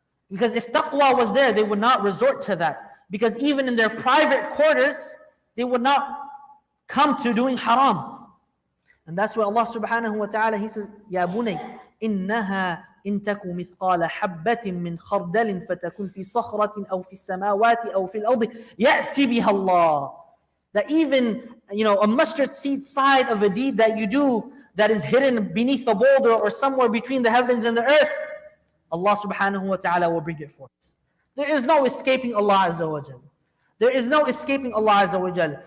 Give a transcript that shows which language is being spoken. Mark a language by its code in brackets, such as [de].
[en] Because if taqwa was there, they would not resort to that. Because even in their private quarters, they would not come to doing haram. And that's why Allah subhanahu wa ta'ala, He says, [ar] Ya bunay, innaha إن تك مثقال حبة من خردل فتكن في صخرة أو في السماوات أو في الأرض يأتي بها الله. [en] That even, a mustard seed side of a deed that you do that is hidden beneath a boulder or somewhere between the heavens and the earth, Allah subhanahu wa ta'ala will bring it forth. There is no escaping Allah Azza wa Jal. There is no escaping Allah Azza wa Jal.